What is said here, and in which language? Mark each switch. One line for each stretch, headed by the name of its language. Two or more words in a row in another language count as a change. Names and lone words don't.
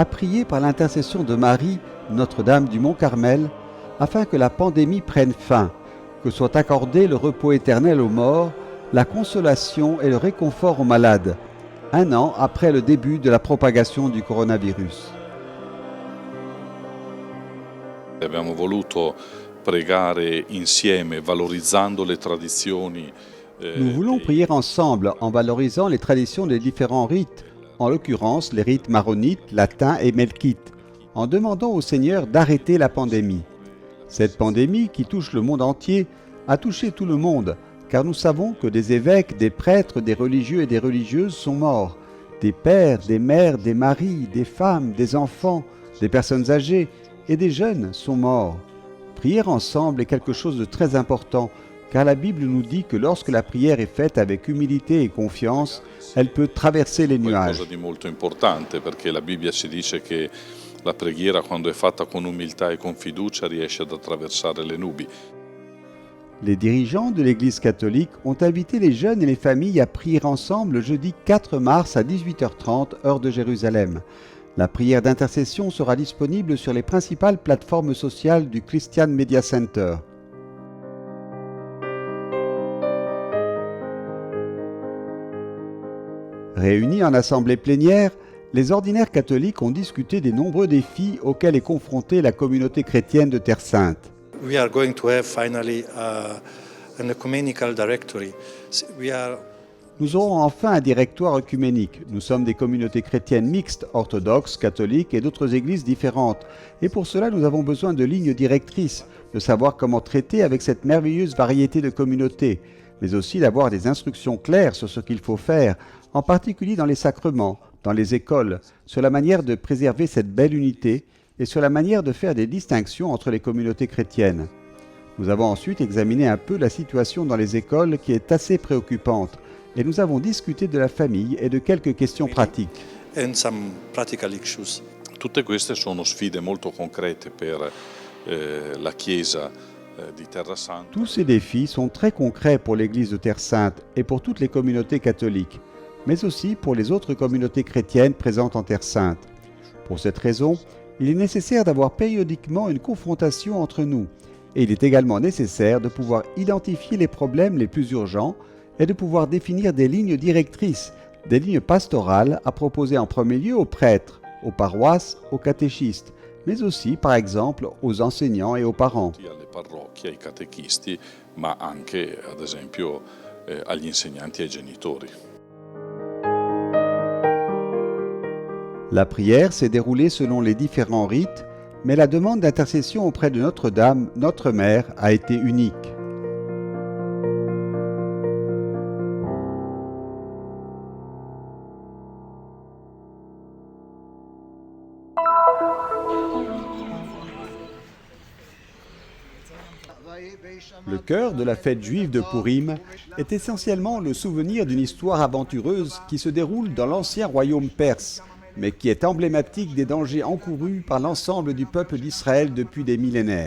French: prié par l'intercession de Marie, Notre-Dame du Mont-Carmel, afin que la pandémie prenne fin, que soit accordé le repos éternel aux morts, la consolation et le réconfort aux malades, un an après le début de la propagation du coronavirus.
Italian: Abbiamo voluto pregare insieme, valorizzando le tradizioni.
French: Nous voulons prier ensemble en valorisant les traditions des différents rites, en l'occurrence les rites maronites, latins et melkites, en demandant au Seigneur d'arrêter la pandémie. Cette pandémie qui touche le monde entier a touché tout le monde, car nous savons que des évêques, des prêtres, des religieux et des religieuses sont morts, des pères, des mères, des maris, des femmes, des enfants, des personnes âgées et des jeunes sont morts. Prier ensemble est quelque chose de très important, car la Bible nous dit que lorsque la prière est faite avec humilité et confiance, elle peut traverser les nuages.
Italian: Qualcosa di molto importante, perché la Bibbia ci dice che la preghiera, quando è fatta con umiltà e con fiducia, riesce ad attraversare le nubi.
French: Les dirigeants de l'Église catholique ont invité les jeunes et les familles à prier ensemble le jeudi 4 mars à 18h30, heure de Jérusalem. La prière d'intercession sera disponible sur les principales plateformes sociales du Christian Media Center. Réunis en assemblée plénière, les ordinaires catholiques ont discuté des nombreux défis auxquels est confrontée la communauté chrétienne de Terre Sainte.
English: We are going to have finally an ecumenical directory.
French: Nous aurons enfin un directoire œcuménique. Nous sommes des communautés chrétiennes mixtes, orthodoxes, catholiques et d'autres églises différentes. Et pour cela, nous avons besoin de lignes directrices, de savoir comment traiter avec cette merveilleuse variété de communautés. mais aussi d'avoir des instructions claires sur ce qu'il faut faire, en particulier dans les sacrements, dans les écoles, sur la manière de préserver cette belle unité et sur la manière de faire des distinctions entre les communautés chrétiennes. Nous avons ensuite examiné un peu la situation dans les écoles qui est assez préoccupante et nous avons discuté de la famille et de quelques questions pratiques.
English: And some practical issues.
Italian: Tutte queste sono sfide molto concrete per la Chiesa di Terra Santa.
French: Tous ces défis sont très concrets pour l'Église de Terre Sainte et pour toutes les communautés catholiques, mais aussi pour les autres communautés chrétiennes présentes en Terre Sainte. Pour cette raison, il est nécessaire d'avoir périodiquement une confrontation entre nous, et il est également nécessaire de pouvoir identifier les problèmes les plus urgents et de pouvoir définir des lignes directrices, des lignes pastorales à proposer en premier lieu aux prêtres, aux paroisses, aux catéchistes, mais aussi, par exemple, aux enseignants et aux parents.
Italian: Alle parrocchie, ai catechisti, ma anche, ad esempio, agli insegnanti e ai genitori.
French: La prière s'est déroulée selon les différents rites, mais la demande d'intercession auprès de Notre-Dame, notre mère, a été unique. Le cœur de la fête juive de Purim est essentiellement le souvenir d'une histoire aventureuse qui se déroule dans l'ancien royaume perse, mais qui est emblématique des dangers encourus par l'ensemble du peuple d'Israël depuis des millénaires.